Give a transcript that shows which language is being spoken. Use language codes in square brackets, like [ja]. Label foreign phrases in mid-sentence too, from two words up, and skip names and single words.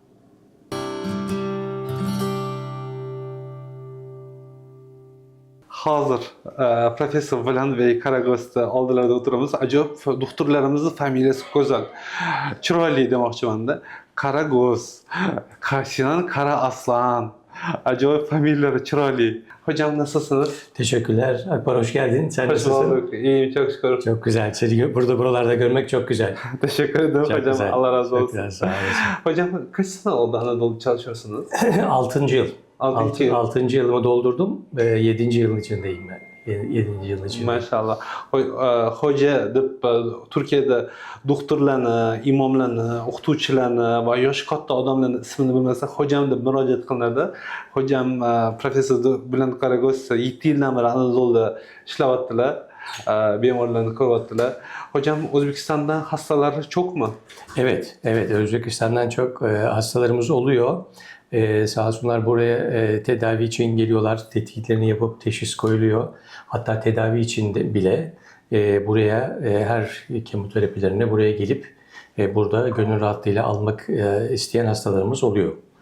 [uz] Hozir professor Volandbek Karagos'ta oldilarida o'tiramiz. Ajoyib doktorlarimizni familiyasi go'zal, chiroyli demoqchiman-da. Karagos, Sinan Kara Aslan. Ajoyib familiyaları chiroyli. [tr] Hocam nasılsınız? Teşekkürler. Akbar hoş geldin. Sen Hoş nasılsın? bulduk. İyiyim, çok şükür. Çok güzel. Seni buralarda görmek çok güzel. Teşekkür ederim Çok hocam. güzel. Allah razı Çok olsun. güzel. Sağ olasın. Hocam kaç sene oldu Anadolu'da çalışıyorsunuz? 6. yıl. 6. yıl. 6. yılımı doldurdum. 7. yılın içindeyim ben. 7. yılın içindeyim. Maşallah. [uz] Hoca deb Turkiyada doktorlarni, imomlarni, o'qituvchilarni va yosh katta odamlarni ismini bilmasa hojam deb murojaat qilinadi. Hocam professor Bülent Karagos 7 yildan beri Anadolu'da ishlayaptilar. Bemorlarni ko'ryaptilar. [tr] Hocam O'zbekistondan hastalar çok mu? Evet, evet. Özbekistan'dan çok hastalarımız oluyor. Sağ olsunlar buraya tedavi için geliyorlar. Tetkiklerini yapıp teşhis koyuluyor. Hatta tedavi için de bile buraya her kemoterapilerine buraya gelip burada gönül rahatlığıyla almak isteyen hastalarımız oluyor.